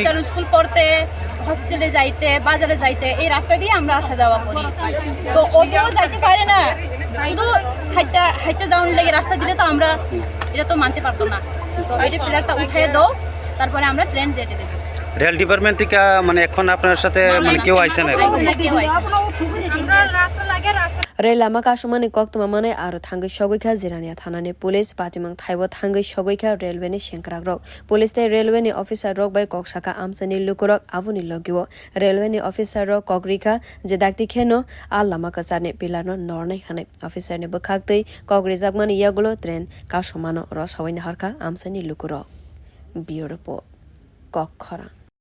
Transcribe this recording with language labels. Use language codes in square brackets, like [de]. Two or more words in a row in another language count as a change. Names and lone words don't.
[bn] বাচ্চারা স্কুল পড়তে হসপিটালে যাইতে বাজারে যাইতে এই রাস্তা দিয়ে আমরা আসা যাওয়া করি তো ওটাও যাইতে পারে না শুধু হাইতে যাওয়ার লেগে রাস্তা দিলে তো আমরা এটা তো মানতে পারতো না তো এটা পিলারটা উঠিয়ে দাও তারপরে আমরা ট্রেন যেতে দেবো রেল ডিপার্টমেন্ট থেকে মানে এখন আপনার সাথে মানে কেউ আইছে না [trp] Rail lama kasumano koktoma mane aro thangui sogwikha Jirania thanani police patimang thaibo thangui sogwikha railway ni sengkragrok police te railway ni officer rok bai koksaka amchaini lukorog Aboni logiwo railway ni officer rok kokrikha je dakti kheno al lama kwcharni pilar no nornai khane officer ni bukhaktei kokrijak yagulo train kasumano rosawi harka amchaini lukorog bioropo kwcharo